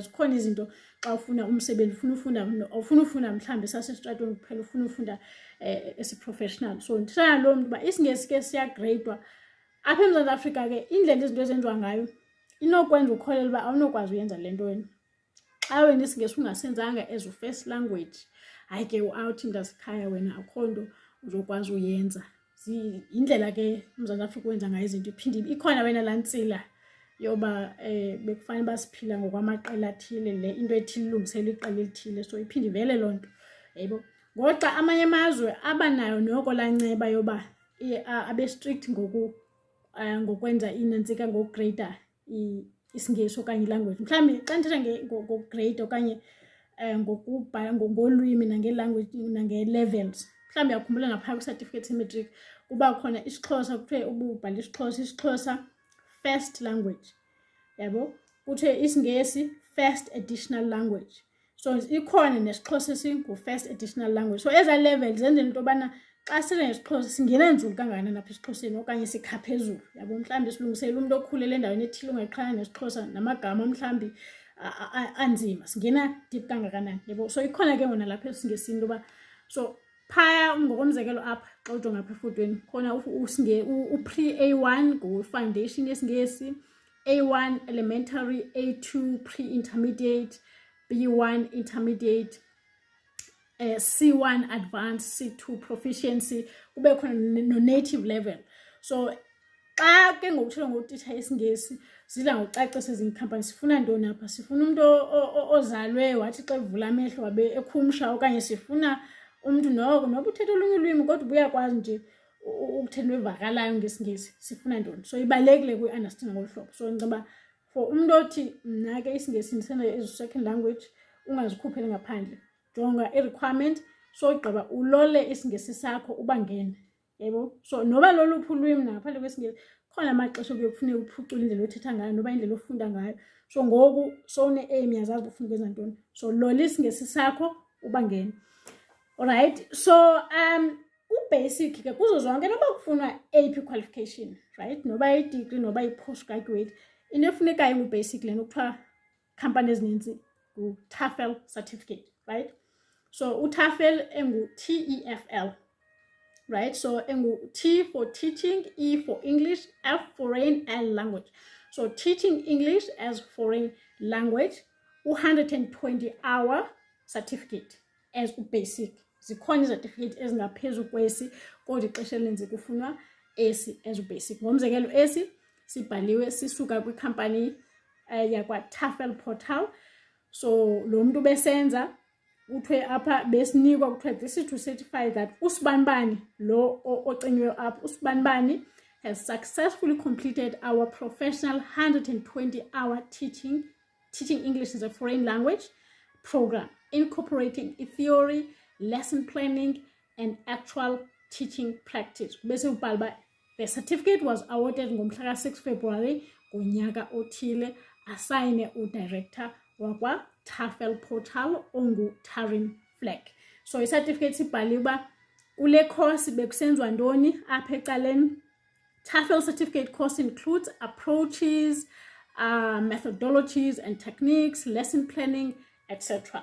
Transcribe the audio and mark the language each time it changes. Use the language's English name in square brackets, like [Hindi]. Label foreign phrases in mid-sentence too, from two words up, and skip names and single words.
[Xhosa] Zikhona izinto xa ufuna umsebenzi ufuna ufunda mhlawumbi sasesitratweni kuphela, ufuna ufunda esi-professional. So ndithetha naloo mntu uba isiNgesi ke siyagreydwa apha eMzantsi Afrika. Ke indlela izinto ezenziwa ngayo inokwenza ukholelwa uba awunokwazi uyenza le nto wena. Xa wena isiNgesi ungasenzanga [English] as first language, [Xhosa] hayi ke awuthi mntasekhaya wena akho nto uzokwazi uyenza. Yindlela ke uMzantsi Afrika wenza ngayo izinto. Iphinde ikhona wena laa ntsila yoba bekufanele basiphila ngokwamaqela athile, le into ethile ilungisela iqela elithile. So iphinde ivele loo nto, yebo. Ngoxa amanye amazwe abanayo noko laa nceba yoba abe strict ngokwenza inantsika ngokugreyida isiNgesi okanye ilanguage. Mhlawumbi xa ndithetha ngokugreyida okanye ngokubhala ngolwimi nange-language nange-levels, mhlawumbi yakhumbula ngaphaya kwi-certificate se-matric kuba khona isiXhosa, kuthiwe ububhala isiXhosa [English] first language, [Xhosa] yabo, kuthiwe isiNgesi [English] first additional language. [Xhosa] So ikhona nesiXhosa singu- [English] first additional language. [Xhosa] So eza level zenza into yobana xa sithetha ngesiXhosa singena nzulu kangakanani apha esiXhoseni okanye sikha phezulu, yabo. Mhlawumbi silungisela umntu okhulele endaweni ethile ungayiqhelanga nesiXhosa namagama mhlawumbi anzima, singena deep kangakanani, yabo. So ikhona ke ngona lapha esiNgesini into yoba, so phaya ngokomzekelo apha xa ujonga apha efotweni khona u-pre-A1 ngu-foundation yesiNgesi, [English] A1 elementary, A2 pre-intermediate, B1 intermediate, C1 advanced, C2 proficiency, [Xhosa] kube khona no-native level. So xa ke ngokutshela ngotitsha yesiNgesi zidla ngokucacisa ezinye iikhampani sifuna ntoni apha, sifuna umntu ozalwe wathi xa evula amehlo wabe ekhumsha, okanye sifuna umntu noba uthetha olunye ulwimi kodwa ubuyakwazi nje ukuthetha evakalayo ngesiNgesi, sifuna ntoni. So ibalulekile kuyi-understand ngolu hlobo. So ndicinga for umntu othi mna ke isiNgesi ndisenza [English] as second language [Xhosa] ungazikhupheli ngaphandle, jonga i-requirement, so igqiba ulole isiNgesi sakho ubangene, yebo. So noba loluphi ulwimi nangaphandle kwesiNgesi khona amaxesha okuye kufuneka uphucule indlela othetha ngayo noba indlela ofunda ngayo. So ngoku sowune-aim yazazi uba ufuna ukwenza ntoni, so lola isiNgesi sakho ubangene. Alright, so ubasic ke kuzo zonke noba kufunwa [English] AP qualification, [Xhosa] right, noba i-degree noba i-postgraduate, into efunekayo ngu-basic lena kuthiwa company ezininzi ngu- [English] TOEFL certificate, [Xhosa] right. So uTOEFL engu-TEFL, right. [English] So engu-T for teaching, E for English, F foreign and language. So teaching English as foreign language, 120-hour certificate as u-basic. [Xhosa] Zikhona izertificate ezingaphezu kwesi kodwa ixesha elininzi kufunwa esi as u-basic. Ngomzekelo esi sibhaliwe sisuka kwikhampani yakwa-TOEFL portal. So lo mntu besenza kuthiwe apha besinikwa kuthiwe [English] this is to certify that [Xhosa] usibanibani lo ocinyiweyo apha, usibanibani [English] has successfully completed our professional 120-hour teaching English as a foreign language program, incorporating theory, lesson planning, and actual teaching practice. [Xhosa] Bese ubhala [English] the certificate was awarded [Xhosa] ngomhla ka-6 February ngonyaka othile, asayine udirector wakwa TOEFL portal ongu-Taryn Fleck. So i-certificate sibhaliwe uba kule course bekusenziwa ntoni apha ecaleni. [English] TOEFL certificate course includes approaches, methodologies and techniques, lesson planning, etc.